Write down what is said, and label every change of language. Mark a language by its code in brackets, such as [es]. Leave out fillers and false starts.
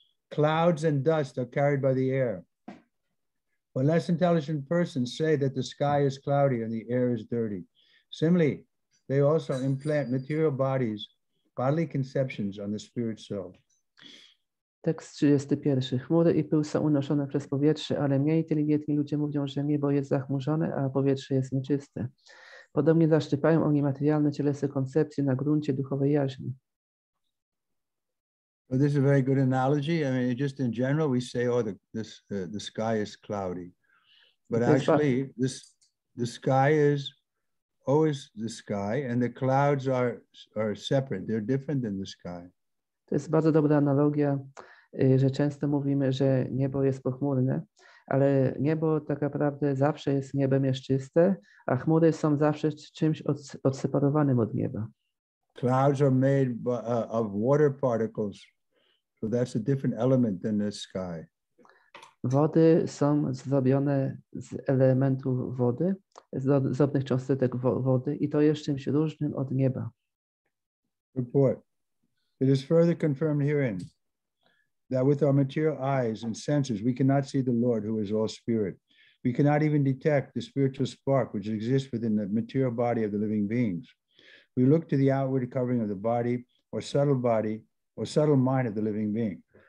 [en] Clouds and dust are carried by the air. When less intelligent persons say that the sky is cloudy and the air is dirty, similarly, they also implant material bodies, bodily conceptions on the spirit soul. [pl] Tekst 31. Chmury i pył są unoszone przez powietrze, ale mniej inteligentni ludzie mówią, że niebo jest zachmurzone, a powietrze jest nieczyste. Podobnie zaszczypają oni materialne cielesne koncepcje na gruncie duchowej jaźni. [en] So this is a very good analogy. I mean, just in general, we say, "Oh, the sky is cloudy," but actually, the sky is always the sky, and the clouds are separate. They're different than the sky. [pl] To jest bardzo dobra analogia, że często mówimy, że niebo jest pochmurne, ale niebo tak naprawdę zawsze jest niebem, jest czyste, a chmury są zawsze czymś odseparowanym od nieba. [en] Clouds are made of water particles, so that's a different element than the sky. [pl] Wody są zrobione z elementów wody, z drobnych cząsteczek wody i to jest czymś różnym od nieba. [en] Report. It is further confirmed herein that with our material eyes and senses, we cannot see the Lord who is all spirit. We cannot even detect the spiritual spark which exists within the material body of the living beings. We look to the outward covering of the body or subtle mind of the living being.